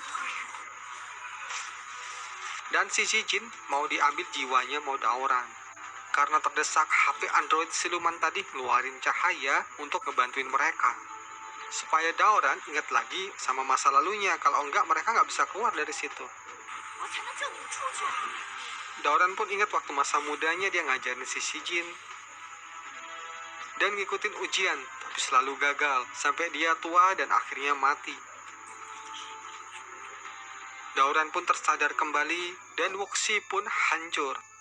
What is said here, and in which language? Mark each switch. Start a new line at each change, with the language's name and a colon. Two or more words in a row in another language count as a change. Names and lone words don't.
Indonesian: Dan si Jin mau diambil jiwanya mau Daoran. Karena terdesak, HP Android siluman tadi ngeluarin cahaya untuk ngebantuin mereka. supaya Daoran ingat lagi sama masa lalunya. Kalau enggak, mereka nggak bisa keluar dari situ.
Chinese: 我才能救你们出去。
Indonesian: Daoran pun ingat waktu masa mudanya dia ngajarin si Shijin dan ngikutin ujian, tapi selalu gagal sampai dia tua dan akhirnya mati. Daoran pun tersadar kembali dan Wuxi pun hancur.